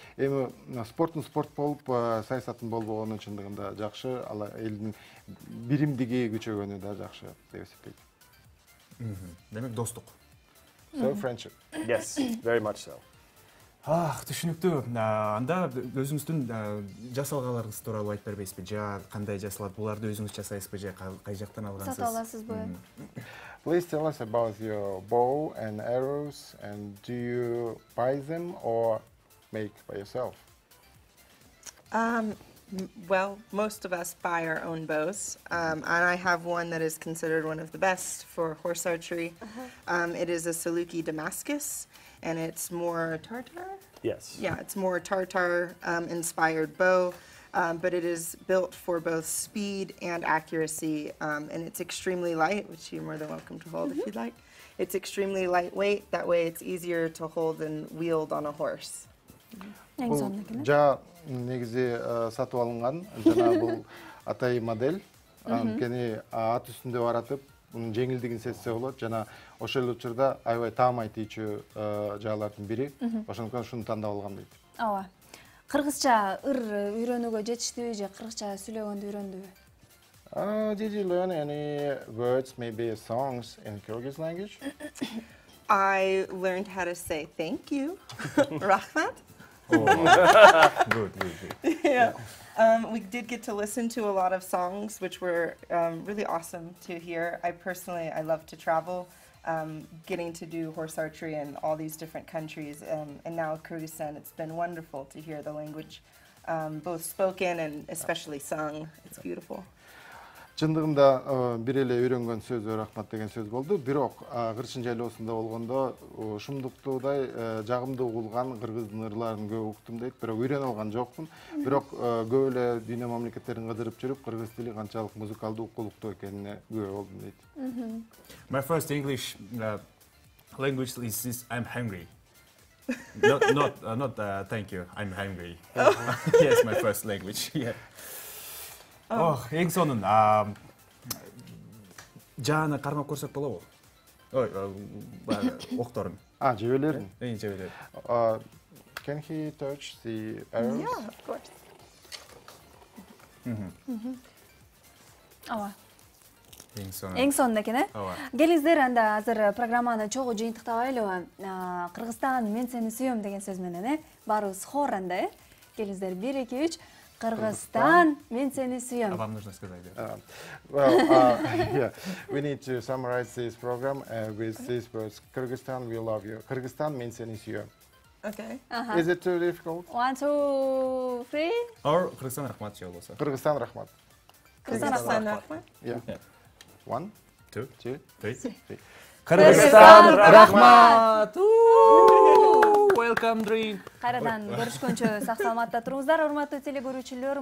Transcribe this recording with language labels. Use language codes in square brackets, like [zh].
[ky] Эми спорттун спорт болуп, саясаттын болбогону чындыгында жакшы, ал элдин биримдиги күчөгөнү да жакшы деп эсептейт. Демек достук. So friendship. Yes, very much so. Түшүнүктүү. Анда өзүңүздүн жасалгаларыңыз тууралуу айтып бербейсизби? Жа кандай жасалат? Буларды өзүңүз жасайсызбы же кай жактан алгансыз? Сатып аласызбы? [en] Please tell us about your bow and arrows, and do you buy them or make by yourself? Well, most of us buy our own bows, and I have one that is considered one of the best for horse archery. It is a Saluki Damascus, and it's more Tartar? Yes. Yeah, it's more Tartar inspired bow, but it is built for both speed and accuracy, and it's extremely light, which you're more than welcome to hold if you'd like. It's extremely lightweight, that way it's easier to hold and wield on a horse. [ky] Жа негизи сатып алынган, жана бул атай модель, анткени ат үстүндө баратып, мунун жеңилдигин сезсе болот, жана ошол учурда аябай таамай тийчү жаалардын бири, ошондуктан ушуну тандап алгам дейт. Ооба. Кыргызча ыр үйрөнүүгө жетиштиби же кыргызча сүйлөгөндү үйрөндүбү? [en] Did you learn any words, maybe songs in Kyrgyz language? I learned how to say thank you, Rahmat. Good. Yeah. We did get to listen to a lot of songs, which were really awesome to hear. I love to travel, getting to do horse archery in all these different countries. And now Kyrgyzstan, it's been wonderful to hear the language, both spoken and especially sung. It's beautiful. [ky] Чындыгында бир эле үйрөнгөн сөзү рахмат деген сөз болду. Бирок Кырчын жайлоосунда болгондо шумдуктуудай жагымдуу угулган кыргыздын ырларын көп уктум дейт. Бирок үйрөнө алган жокмун. Бирок көп эле дүйнө мамлекеттерин кыдырып жүрүп, кыргыз тили канчалык музыкалдуу, укулуктуу экенине күбө болдум дейт. [en] My first English language is I'm hungry. Not thank you. I'm hungry. Yes, my first language. Yeah. [ky] Эң сонун жана кармап көрсөк болобу? Ой, окторун. Жебелерин. Жебелер. [en] Can he touch the arrows? Yeah, of course. [ky] Ооба. Эң сонун экен, Келиңиздер, анда азыр программаны чогуу жыйынтыктабайлыбы? Кыргызстан, мен сени сүйөм деген сөз менен, баарыбыз хор анда, Келиңиздер 1 2 3 Кыргызстан, мен сени сүйөм. [ru] Вам нужно сказать. [en] Well, yeah, we need to summarize this program with these words. Kyrgyzstan, we love you. Kyrgyzstan, [ky] men seni sүйөм. [en] Okay. Is it too difficult? 1 2 3 [ky] Or Кыргызстан рахмат же болбосо. Кыргызстан рахмат. [en] Kyrgyzstan Rahmat. Yeah. 1 2 2 3 3. [ky] Кыргызстан рахмат. [en] Welcome, Dream. [ky] Кайрадан көрүшкөнчө сак саламатта туруңуздар, урматтуу телекөрүүчүлөр.